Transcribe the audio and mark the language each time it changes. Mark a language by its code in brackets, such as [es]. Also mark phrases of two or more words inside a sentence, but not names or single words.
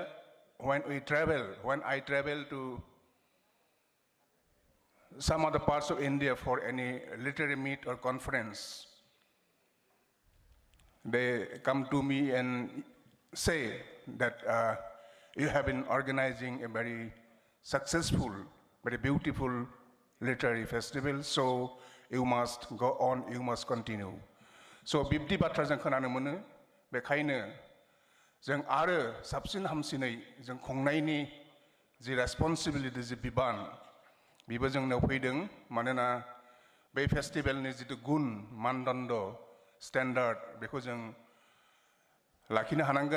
[en] When I travel to some other parts of India for any literary meet or conference, they come to me and say that you have been organizing a very successful, very beautiful literary festival, so you must go on, you must continue. [brx] So बिब्दि बाथ्रा जों खोनानो मोनो बेखायनो जों आरो साबसिन हामसिनै जों खुंनायनि जि रेसपन्सिबिलिटि जि बिबान बेबो जोंनाव फैदों मानोना बे फेस्टिभेलनि जितु गुन मानदण्ड स्टेन्डार्ड बेखौ जों लाखिनो हानांगोन